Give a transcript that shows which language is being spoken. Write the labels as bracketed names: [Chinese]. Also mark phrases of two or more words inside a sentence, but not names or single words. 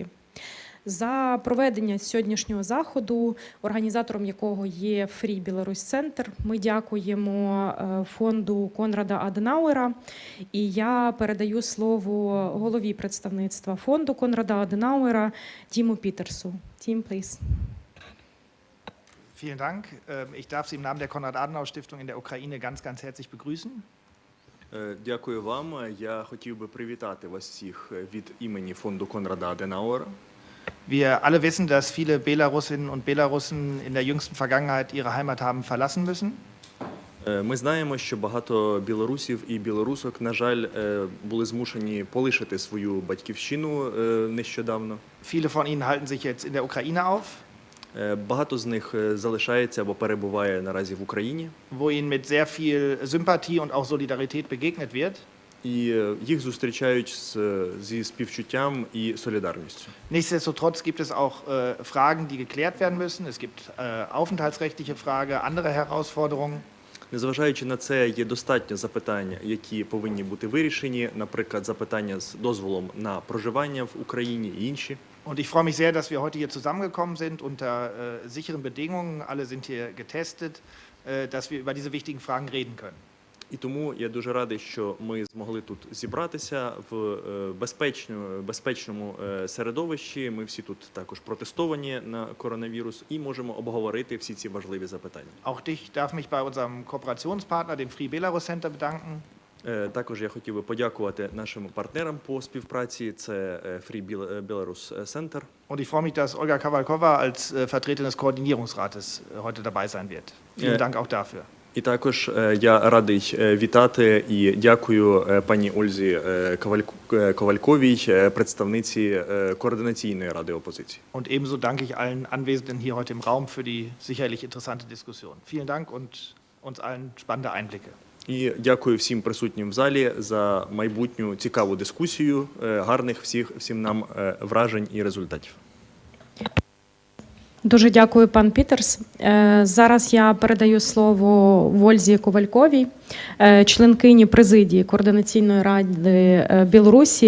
[Ukrainian] За проведення сьогоднішнього заходу, організатором якого є Free Belarus Center, ми дякуємо фонду Конрада Аденауера. І я передаю слово голові представництва фонду Конрада Аденауера Тіму Пітерсу. Тім, please. [German] Vielen Dank. Ich darf Sie im Namen der Konrad-Adenauer-Stiftung in der Ukraine ganz, ganz herzlich begrüßen. [Ukrainian] Дякую вам. Я хотів би привітати вас всіх від імені фонду Конрада Аденауера. [German] Wir alle wissen, dass viele Belarusinnen und Belarussen in der jüngsten Vergangenheit ihre Heimat haben verlassen müssen. [Ukrainian] Ми знаємо, що багато білорусів і білорусок, на жаль, були змушені полишити свою батьківщину нещодавно. [German] Viele von ihnen halten sich jetzt in der Ukraine auf, [Ukrainian] Багато з них залишається або перебуває наразі в Україні. [German] wo ihnen mit sehr viel Sympathie und auch Solidarität begegnet wird. [Ukrainian] І їх зустрічають зі співчуттям і солідарністю. [German] Nichtsdestotrotz gibt es auch Fragen, die geklärt werden müssen. Es gibt aufenthaltsrechtliche Fragen, andere Herausforderungen. [Ukrainian] Незважаючи на це, є достатньо запитань, які повинні бути вирішені, наприклад, запитання з дозволом на проживання в Україні і інші. [German] Und ich freue mich sehr, dass wir heute hier zusammengekommen sind unter sicheren Bedingungen. Alle sind hier getestet, dass wir über diese wichtigen Fragen reden können. [Ukrainian] І тому я дуже радий, що ми змогли тут зібратися в безпечному середовищі. Ми всі тут також протестовані на коронавірус і можемо обговорити всі ці важливі запитання. [German] Auch ich darf mich bei unserem Kooperationspartner, dem Free Belarus Center, bedanken. [Ukrainian] Також я хотів би подякувати нашим партнерам по співпраці. Це Free Belarus Center. [German] Und ich freue mich, dass Olga Kowalkova als Vertreterin des Koordinierungsrates heute dabei sein wird. Vielen Dank auch dafür. [Ukrainian] І також я радий вітати і дякую пані Ользі Ковальковій, представниці Координаційної ради опозиції. [German] Und ebenso danke ich allen Anwesenden hier heute im Raum für die sicherlich interessante Diskussion. Vielen Dank und uns allen spannende Einblicke. [Ukrainian] І дякую всім присутнім в залі за майбутню цікаву дискусію, гарних всім нам вражень і результатів. Дуже дякую, пан Пітерс. Зараз я передаю слово Вользі Ковальковій, членкині президії Координаційної ради Білорусі.